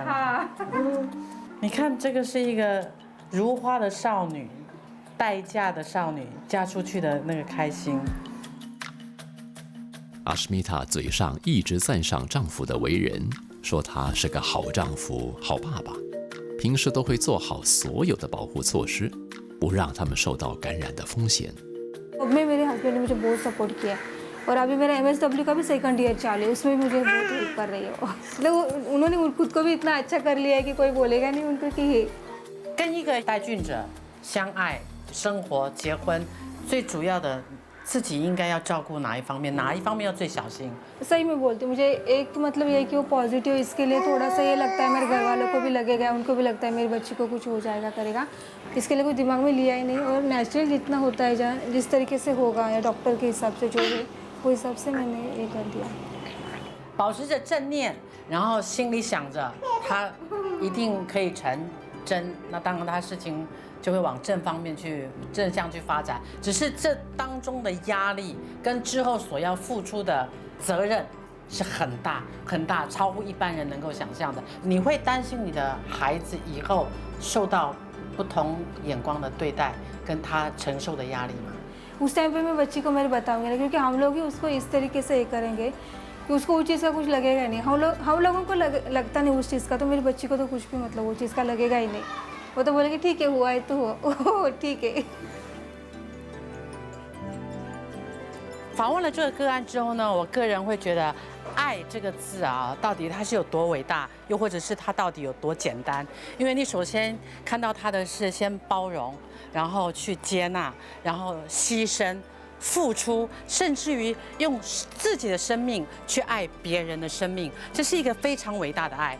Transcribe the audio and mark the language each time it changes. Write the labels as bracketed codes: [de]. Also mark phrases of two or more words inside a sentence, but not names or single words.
[zh] 你看这个是一个如花的少女，待嫁的少女，嫁出去的那个开心。阿什米塔嘴上一直赞赏丈夫的为人，说他是个好丈夫、好爸爸，平时都会做好所有的保护措施，不让他们受到感染的风险。 [hi] मैं मेरे हस्बैंड ने मुझे बहुत सपोर्ट किया और अभी मेरा MSW का भी [en] second year [hi] चालू है, उसमें मुझे बहुत हेल्प कर रही है वो। मतलब उन्होंने खुद को भी इतना अच्छा कर लिया है कि कोई बोलेगा नहीं उनको कि ये [zh] 跟一个带菌者相爱、生活、结婚，最主要的。自己应该要照顾哪一方面？哪一方面要最小心？ [hi] सही में बोलती हूँ, मुझे एक मतलब ये है कि वो पॉजिटिव, इसके लिए थोड़ा सा ये लगता है मेरे घर वालों को भी लगेगा, उनको भी लगता है मेरी बच्ची को कुछ हो जाएगा करेगा, इसके लिए कोई दिमाग में लिया ही नहीं और नेचुरल जितना होता है जहाँ जिस तरीके से होगा या डॉक्टर के हिसाब से जो भी वो हिसाब से मैंने ये कर दिया। [zh] 保持着正念，然后心里想着他一定可以成真，那当然他事情。就会往正方面去正向去发展，只是这当中的压力跟之后所要付出的责任是很大很大，超乎一般人能够想象的。你会担心你的孩子以后受到不同眼光的对待，跟他承受的压力吗？ [hi] उस टाइम पे मैं बच्ची को मेरे बताऊंगी ना, क्योंकि हम लोग ही उसको इस तरीके से ये करेंगे कि उसको उस चीज़ का कुछ लगेगा नहीं। हम लोगों को लगता नहीं उस चीज़ का, तो मेरी बच्ची को तो कुछ भी मतलब वो चीज़ का लगेगा ही नहीं। वो तो बोलेगी ठीक है, हुआ है तो हुआ, ठीक है। [zh] 访问了这个个案之后呢，我个人会觉得，爱这个字啊，到底它是有多伟大，又或者是它到底有多简单？因为你首先看到它的是先包容，然后去接纳，然后牺牲、付出，甚至于用自己的生命去爱别人的生命，这是一个非常伟大的爱。